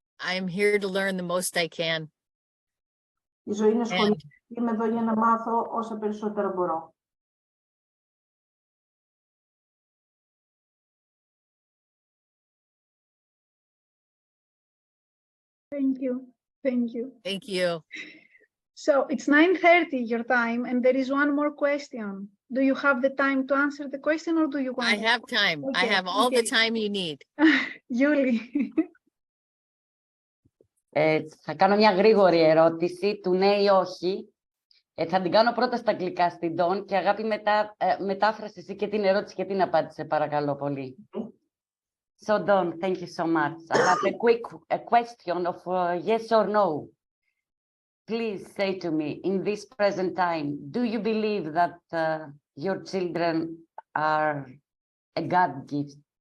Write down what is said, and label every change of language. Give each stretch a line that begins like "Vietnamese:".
English: I'm here to learn the most I can.
Greek: Η ζωή είναι σχολείο. Είμαι εδώ για να μάθω όσα περισσότερα μπορώ.
English: Thank you. Thank you. Thank you. So it's 9:30 your time, and there is one more question. Do you have the time to answer the question, or do you want? I have time. I Okay, have all the okay. time you need. Julie.
Greek: Θα κάνω μια γρήγορη ερώτηση του ναι ή όχι. Θα την κάνω πρώτα στα αγγλικά στην Dawn και Αγάπη μετάφρασε εσύ και την ερώτηση και την απάντησε, παρακαλώ πολύ.
English: So Dawn, thank you so much. I have a question of yes or no. Please say to me, in this present time, do you believe that your children are a God gift?